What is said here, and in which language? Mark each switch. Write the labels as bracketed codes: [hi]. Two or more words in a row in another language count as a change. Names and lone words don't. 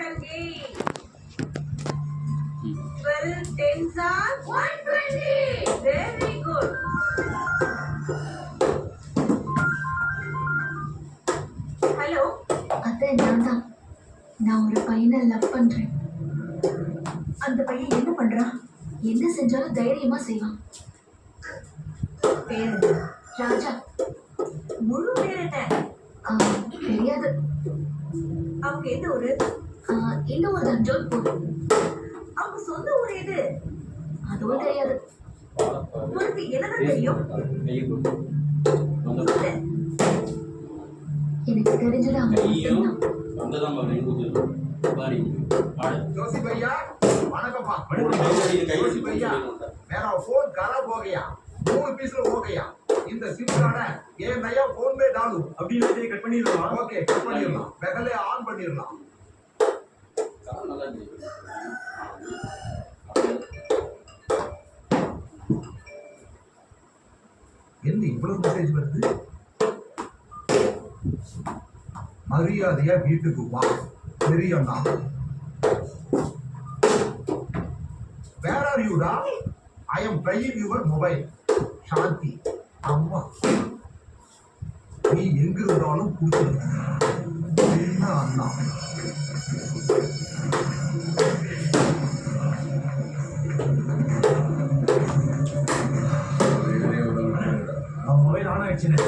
[en] 12 tens are 120. Very good. Hello. [ta] அத்தை நான் ஒரு பையனை லவ் பண்றேன். அந்த பையன் என்ன பண்றான்? என்ன செஞ்சாலும் தைரியமா செய்வான். பேரு ராஜா. முழு பேர் என்ன? தெரியாது. அவங்க எந்த ஊரு? இந்த ஊர் தான், ஜோத்பூர். அவங்க சொந்த ஊர் எது? அதுவும் தெரியாது. உனக்கு என்னதான் தெரியும்? எனக்கு தெரிஞ்சது [hi] जोशी भैया वणकम जोशी भैया मेरा फोन खराब हो गया 3 पीस हो गया [ta] இந்த சிம் கார்டை ஏன் [hi] நயா फोन में डालू [ta] அப்படி இல்ல கட் பண்ணிடலாம். ஓகே கட் பண்ணிடலாம் பகலே ஆன் பண்ணிடலாம் என்ன இவ்வளவு மெசேஜ் வருது மரியாதையா வீட்டுக்கு வா பெரியண்ணா [en] Where are you, [ta] da? [en] I am trying your mobile. Shanti. [ta] அம்மா நீ எங்க இருந்தாலும் கூப்பிடு. என்ன அண்ணா மொபைல் ஆன் ஆயிடுச்சுன்னு